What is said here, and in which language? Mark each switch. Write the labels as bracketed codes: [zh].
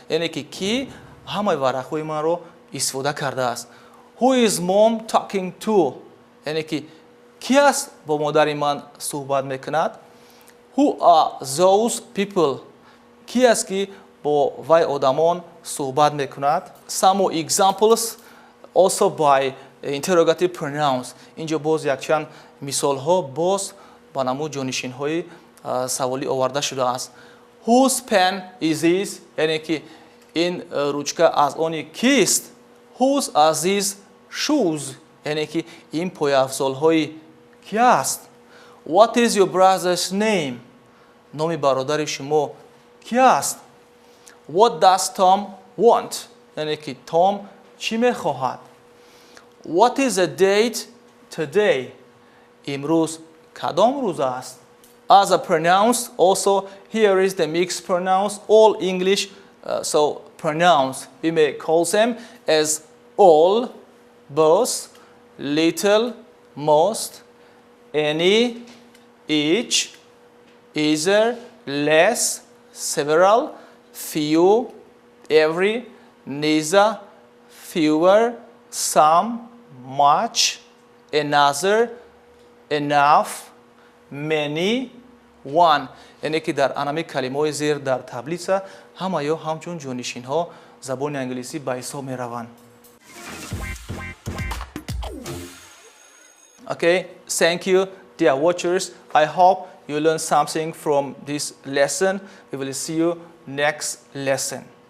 [tg] яъне ки ки ҳамаи варақҳои манро истифода кардааст. [en] Who is mom talking to? [tg] яъне ки ки аст бо модари ман суҳбат мекунад? [en] Who are those people? [tg] ки аст ки бо вай одамон суҳбат мекунад? [en] Some more examples also by interrogative pronouns. [tg] инҷо боз якчанд мисолҳо боз ба намуд ҷонишинҳои саволӣ оварда шудааст. [en] Whose pen is this? [tg] яъне ки ин ручка аз они кист? [en] Whose are these shoes? [tg] яъне ки ин пояафзолҳои ки аст? [en] What is your brother's name? [tg] номи бародари шумо ки аст? [en] What does Tom want? [tg] яъне ки Том чӣ мехоҳад? [en] What is the date today? [tg] имрӯз кадом рӯз аст? [en] As a pronouns, also here is the mixed pronouns, all English pronouns. We may call them as all, both, little, most, any, each, either, less, several, few, every, neither, fewer, some, much, another, enough, many, one. [tg] яъне ки дар анами калимаҳои зер дар таблица ҳамаё ҳамчун ҷонишинҳо забони англисӣ ба ҳисоб мераванд. [en] Okay, thank you, dear watchers. I hope you learned something from this lesson. We will see you next lesson.